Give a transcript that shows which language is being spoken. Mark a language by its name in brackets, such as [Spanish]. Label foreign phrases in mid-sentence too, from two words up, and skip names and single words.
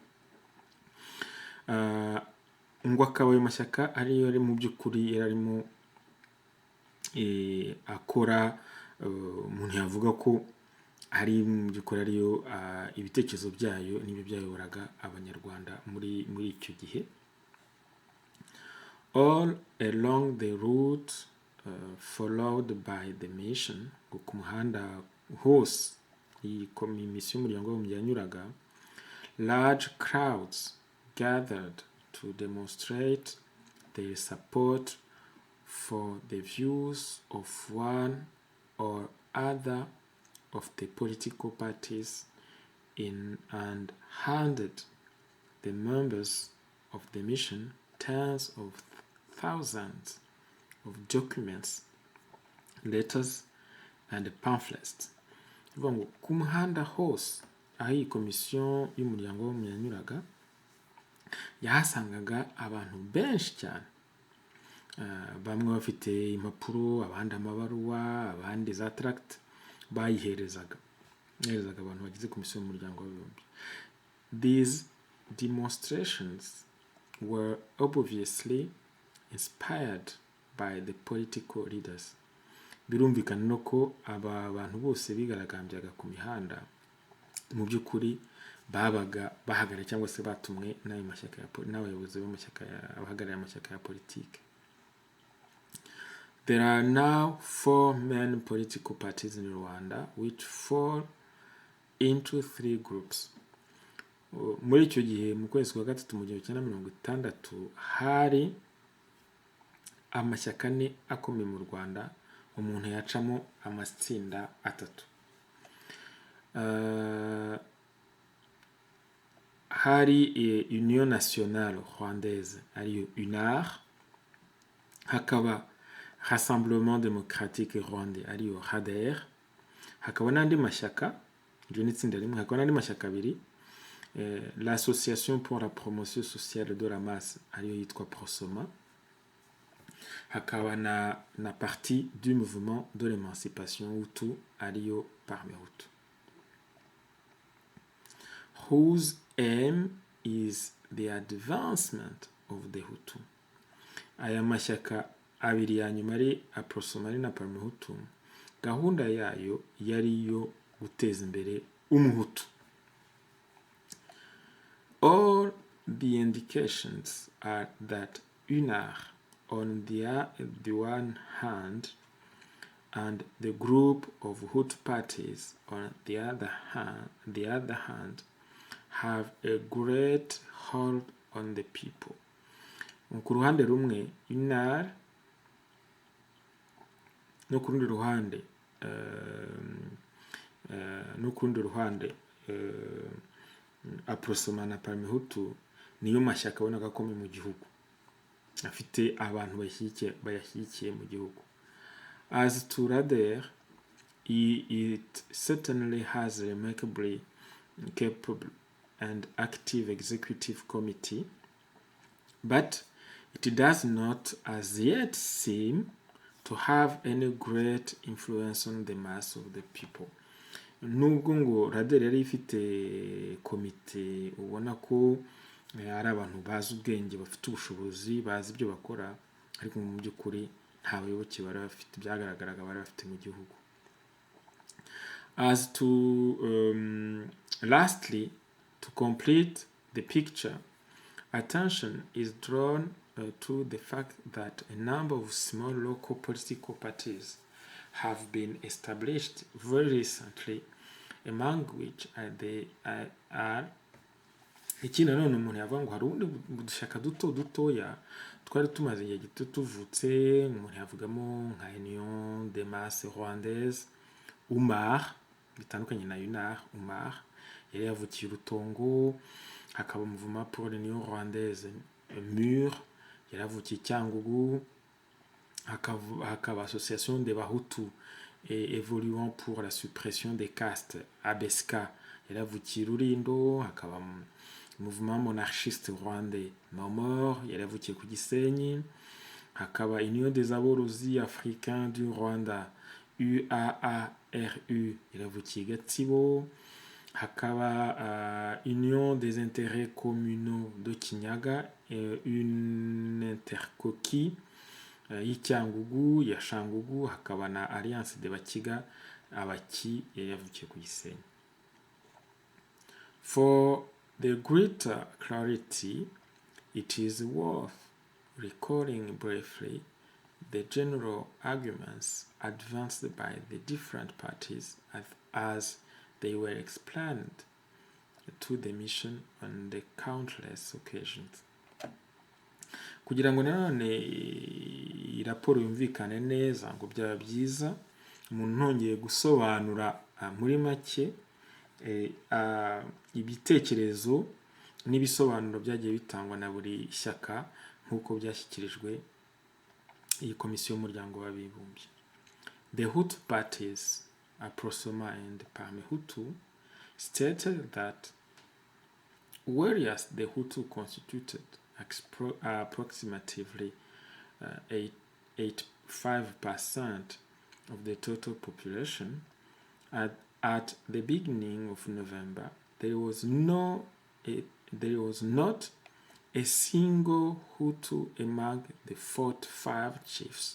[Kinyarwanda] Ngo akaba ayo mashyaka ariyo ari mu by'ukuri yararimo akora, umuntu yavuga ko ari mu by'ukuri ariyo ibitekerezo byayo n'ibyo byayoboraga abanyarwanda muri icyo gihe. [English] All along the route followed by the mission, [Kinyarwanda] ku muhanda hose iyi komisiyo y'umuryango w'abibumbye yanyuraga, [English] large crowds gathered to demonstrate their support for the views of one or other of the political parties and handed the members of the mission tens of thousands of documents, letters and pamphlets. [Kinyarwanda] Ngo ku muhanda hose aho iyi komisiyo y'umuryango w'abibumbye yanyuraga, yahasangaga abantu benshi cyane, bamwe bafite impapuro, abandi amabaruwa, abandi za tract, bayiherezaga abantu bagize komisiyo y'umuryango w'abibumbye. [English] These demonstrations were obviously inspired by the political leaders. [Kinyarwanda] Birumvikana no ko aba bantu bose bigaragambyaga ku mihanda mu by'ukuri babaga bahagarariye cyangwa se batumwe n'abayobozi b'amashyaka abahagarariye amashyaka ya politiki. [English] There are now 4 main political parties in Rwanda which fall into 3 groups. [Kinyarwanda] Muri icyo gihe mu kwezi kwa gatatu mu 1960 hari amashyaka ane akomeye mu Rwanda, umuntu yacamo amatsinda 3. Hari Union Nationale Rwandaise ariyo UNAR, hakaba Rassemblement Démocratique Rwandais ariyo RADER, hakaba n'andi mashyaka, iryo ni itsinda rimwe, hakaba n'andi mashyaka abiri, l'Association pour la promotion sociale de la masse ariyo yitwa APROSOMA, hakaba na parti du mouvement de l'émancipation Hutu ariyo PARMEHUTU, [English] whose aim is the advancement of the Hutu [Kinyarwanda] aya mashyaka abiri ya nyuma ari APROSOMA na PARMEHUTU, gahunda yayo yari yo guteza imbere umuhutu. [English] All the indications are that UNAR on the one hand and the group of Hutu parties on the other hand have a great hold on the people. [Kinyarwanda] Ku ruhande rumwe UNAR no ku rundi ruhande APROSOMA na PARMEHUTU niyo mashyaka abona akomeye mu gihugu, afite abantu bayashyigikiye mu gihugu. [English] As to RADER, it certainly has a remarkably capable and active executive committee, but it does not as yet seem to have any great influence on the mass of the people. [Kinyarwanda] Nubwo ngo RADER yari ifite komite ubona ko ari abantu bazi ubwenge, bafite ubushobozi, bazi ibyo bakora, ariko mu by'ukuri nta bayoboke bari bafite, byagaragaraga bari bafite mu gihugu. [English] As to lastly, to complete the picture, attention is drawn to the fact that a number of small local political parties have been established very recently, among which are [Kinyarwanda] ikindi nanone umuntu yavuga ngo hari ubundi dushaka dutoya twari tumaze igihe gito tuvutse. Umuntu yavugamo nka Union des masses rwandaises, UNAR, bitandukanye na UNAR. UNAR yari yavukiye Rutongo, hakaba Mouvement pour l'Union rwandaise MUR yari yavukiye Cyangugu, hakaba Association des Bahutu et évoluant pour la suppression des castes ABSK yari yavukiye Rulindo, hakaba Mouvement monarchiste rwandais MOMOR yari yavukiye ku Gisenyi, hakaba Union des aborozi africains du Rwanda UAARU yari yavukiye Gatsibo, hakaba Union des intérêts communaux de Kinyaga [French] une intercoquille [Kinyarwanda] y'Icyangugu ya Shangugu, hakaba na Alliance de Bakiga Abaki yari yavukiye ku Gisenyi. [English] For the greater clarity, it is worth recalling briefly the general arguments advanced by the different parties as they were explained to the mission on the countless occasions. [Kinyarwanda] Kugira ngo nanone raporo yumvikane neza, ngo byaba byiza umuntu ntongeye gusobanura muri make ibitekerezo n'ibisobanuro byagiye bitangwa na buri shyaka nk'uko byashyikirijwe iyi komisiyo y'umuryango w'abibumbye. [English] The Hutu parties, APROSOMA and PARMEHUTU, stated that whereas the Hutu constituted approximately 85% of the total population, at the beginning of November, there was not a single Hutu among the 45 chiefs.